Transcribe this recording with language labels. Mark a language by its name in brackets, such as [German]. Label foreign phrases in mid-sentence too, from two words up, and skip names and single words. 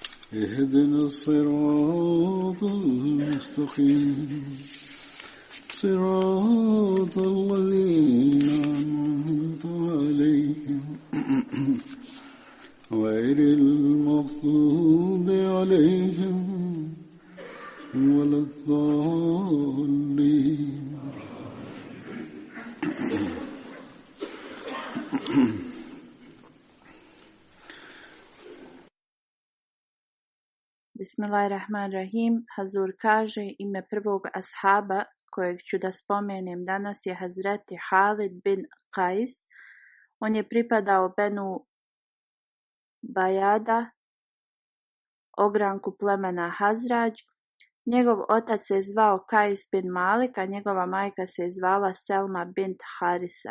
[Arabic] اهدنا الصراط المستقيم صراط الذين أنعمت عليهم غير المغضوب عليهم ولا الضالين. Bismillahirrahmanirrahim. [Bosnian] Hazur kaže, ime prvog ashaba kojeg ću da spomenem danas je Hazreti Halid bin Qais. On je pripadao Benu Bajada, ogranku plemena Hazrađ. Njegov otac se zvao Qais bin Malik, a njegova majka se zvala Selma bint Harisa.